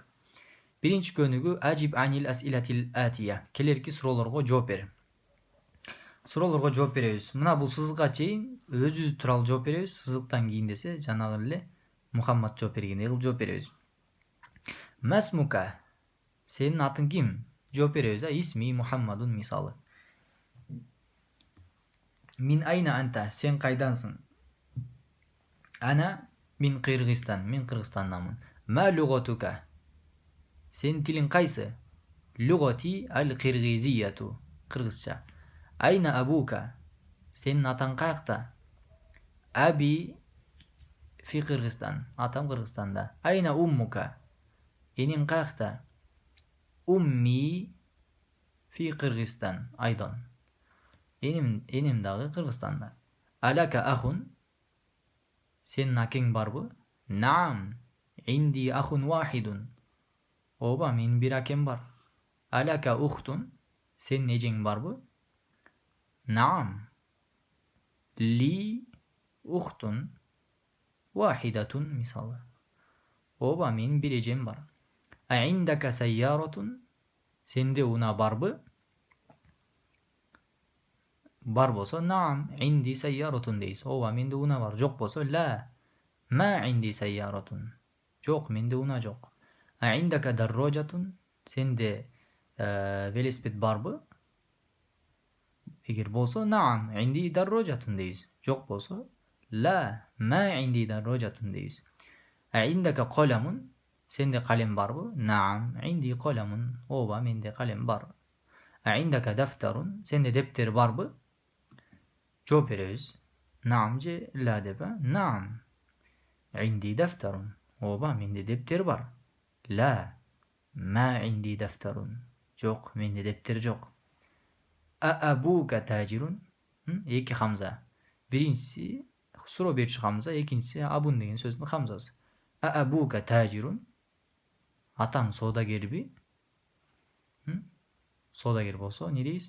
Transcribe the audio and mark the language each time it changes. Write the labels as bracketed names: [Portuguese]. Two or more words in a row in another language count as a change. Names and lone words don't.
[Kyrgyz] Биринчи көнүгүү [Arabic] أجب عن الأسئلة الآتية. [Kyrgyz] Келерки суроолорго жооп бер. Суроолорго жооп беребиз. Мына бул сызыкка чейин өзүбүз тууралуу жооп беребиз. Сызыктан кийин десе жанагы эле Мухаммад жооп бергендей кылып жооп беребиз. Масмука. Сенин атың ким? Жооп беребиз. [Arabic] اسمي محمدٌ мисалы. من أين أنت? [Kyrgyz] Сен кайдансың? [Arabic] أنا من قيرغيزستان. [Kyrgyz] Мен Кыргызстандамын. [Arabic] ما لغتك? [Kyrgyz] Сенин тилиң кайсы? [Arabic] لغتي القيرغيزية. Кыргызча. أين أبوك? [Kyrgyz] Сенин атаң каякта? [Arabic] أبي في قيرغيزستان. [Kyrgyz] Атам Кыргызстанда. [Arabic] أين أمك? [Kyrgyz] Энең каякта? [Arabic] أمي في قيرغيزستان. Айдан. [Kyrgyz] Энем дагы Кыргызстанда. [Arabic] ألك أخ? [Kyrgyz] Сенин акең барбы? [Arabic] نعم. عندي أخٌ واحدٌ. [Kyrgyz] Ооба, менин бир акем бар. [Arabic] ألك أخت? [Kyrgyz] Сенин эжең барбы? Наам. [Arabic] لي أختٌ واحدةٌ мисалы. [Kyrgyz] Ооба, менин бир эжем бар. [Arabic] أعندك سيارةٌ? [Kyrgyz] Сенде уна барбы? Бар болсо [Arabic] نعم عندي سيارةٌ [Kyrgyz] дейсиз. Ооба, менде уна бар. Жок болсо [Arabic] لا ما عندي سيارةٌ. [Kyrgyz] Жок, менде уна жок. [Arabic] أعندك دراجةٌ? [Kyrgyz] Сенде велосипед барбы? Эгер болсо [Arabic] نعم عندي دراجةٌ [Kyrgyz] дейсиз. Жок болсо [Arabic] لا ما عندي دراجةٌ [Kyrgyz] дейсиз. [Arabic] أعندك قلمٌ? [Kyrgyz] Сенде калем барбы? [Arabic] نعم عندي قلمٌ. [Kyrgyz] Ооба, менде калем бар. [Arabic] أعندك دفترٌ? [Kyrgyz] Сенде дептер барбы? Жооп беребиз. Наам же ла деп. [Arabic] نعم عندي دفترٌ. [Kyrgyz] Ооба, менде дептер бар. [Arabic] لا ما عندي دفترٌ. [Kyrgyz] Жок, менде дептер жок. [Arabic] أبوك تاجرٌ? [Kyrgyz] Эки хамза. Биринчиси суроо берчү хамза, экинчиси абун деген сөздүн хамзасы. [Arabic] أبوك تاجرٌ? [Kyrgyz] Атаң соодагерби? Соодагер болсо не дейсиз?